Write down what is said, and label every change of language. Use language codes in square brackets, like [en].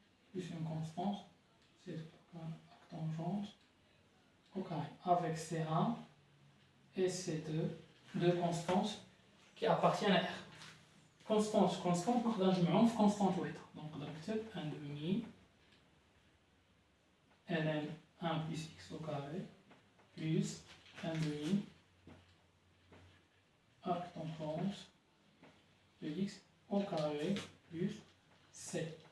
[fr] plus une constante c'est arc tangente au carré avec C1 et C2 deux constantes qui appartiennent à R. [ar] Constante, نقدر نجمعهم في constante واحدة. [fr] Donc [ar] نقدر نكتب [fr] 1 demi ln 1 plus x au carré plus 1 demi arc tangente de x au carré plus c.